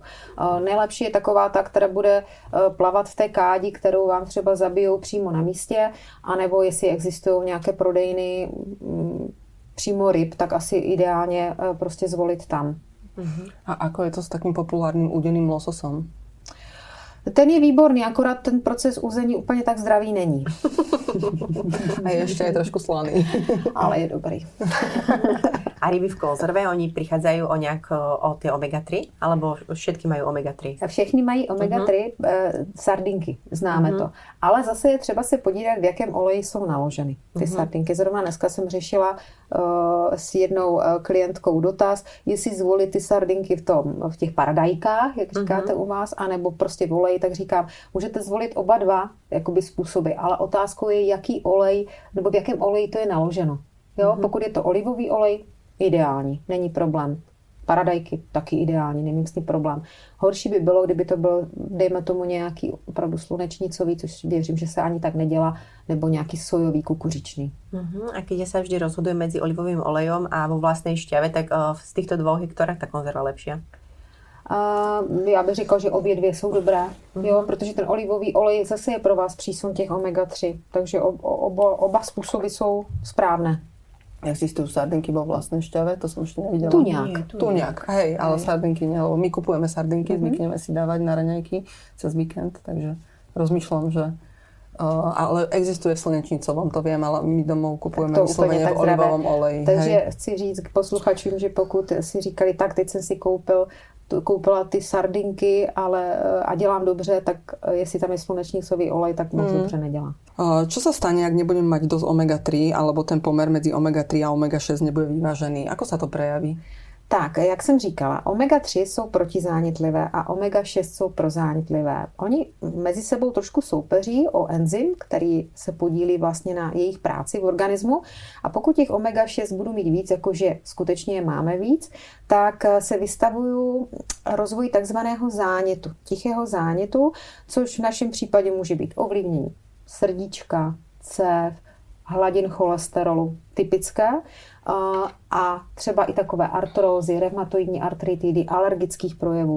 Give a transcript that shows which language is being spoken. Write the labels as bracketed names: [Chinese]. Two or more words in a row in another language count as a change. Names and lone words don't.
[Czech] Nejlepší je taková ta, která bude plavat v té kádi, kterou vám třeba zabijou přímo na místě, anebo jestli existují nějaké prodejny přímo ryb, tak asi ideálně prostě zvolit tam. [Slovak] A ako je to s takým populárnym udeným lososom? [Czech] Ten je výborný, akorát ten proces uzení úplně tak zdravý není. [Slovak] A ešte aj trošku slaný. Ale je dobrý. A ryby v konzerve, oni prichádzajú o tie omega-3? Alebo všetky majú omega-3? [Czech] Všechny mají omega-3, sardinky, známe to. Ale zase je třeba se podívat, v jakém oleji jsou naloženy ty sardinky. Zrovna dneska jsem řešila s jednou klientkou dotaz, jestli zvolit ty sardinky v těch paradajkách, jak říkáte u vás, anebo prostě v oleji, tak říkám, můžete zvolit oba dva jakoby způsoby, ale otázkou je, jaký olej, nebo v jakém oleji to je naloženo. Jo? Pokud je to olivový olej, ideální, není problém. Paradajky, taky ideální, nemím s tím problém. Horší by bylo, kdyby to byl, dejme tomu, nějaký opravdu slunečnicový, což věřím, že se ani tak nedělá, nebo nějaký sojový, kukuřičný. [Slovak] A keď sa vždy rozhoduje medzi olivovým olejom a vo vlastnej šťave, tak z týchto dvoch je ktorá tá konzerva lepšia? [Czech] Já bych řekla, že obě dvě jsou dobré, jo, protože ten olivový olej zase je pro vás přísun těch omega-3, takže oba způsoby jsou správné. [Slovak] Existujú sardinky vo vlastnej šťave, to som ešte nevidela. Tuňák, hej, ale sardinky nie, lebo my kupujeme sardinky, zvykneme si dávať na raňajky cez víkend, takže rozmýšľam, že ale existuje v slnečnicovom, to viem, ale my domov kupujeme vyslovene v olivovom oleji. [Czech] Takže chci říct k posluchačům, že pokud si říkali, tak teď jsem si koupila ty sardinky, ale a dělám dobře, tak jestli tam je slunečnicový olej, tak moc dobře nedělá. [Slovak] Čo sa stane, ak nebudem mať dosť omega-3, alebo ten pomer medzi omega-3 a omega-6 nebude vyvážený? Ako sa to prejaví? [Czech] Tak, jak jsem říkala, omega-3 jsou protizánětlivé a omega-6 jsou prozánětlivé. Oni mezi sebou trošku soupeří o enzym, který se podílí vlastně na jejich práci v organismu. A pokud těch omega-6 budu mít víc, jakože skutečně je máme víc, tak se vystavují rozvoji takzvaného zánětu, tichého zánětu, což v našem případě může být ovlivnění srdíčka, cév, hladin cholesterolu typické a třeba i takové artrózy, reumatoidní artritidy, alergických projevů.